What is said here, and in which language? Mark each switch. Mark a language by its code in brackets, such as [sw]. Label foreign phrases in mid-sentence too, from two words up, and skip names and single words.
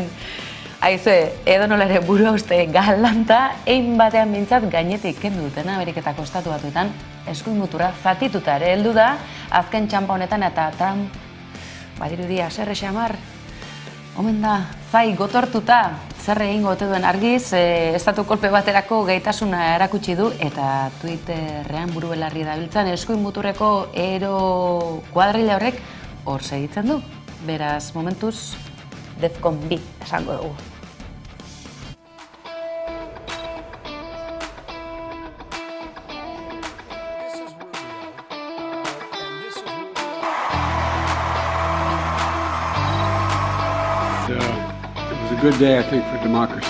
[eu] Aizue, edonola ere buruauste galanta, egin batean bintzat gainetik kendu dutena Ameriketako estatu batuetan, eskuin mutura zatituta ere heldu da, azken txampa honetan eta Trump, badirudi haserre xamar, omen da, zai gotortuta, zer egingo ote duen argiz, estatu kolpe baterako gaitasuna erakutsi du, eta Twitterrean buru belarri dabiltzan eskuin muturreko ero kuadrilla horrek hor segitzen du. Beraz, momentuz, Defcon 2 esango dugu. [en] It was a good day, I think, for democracy.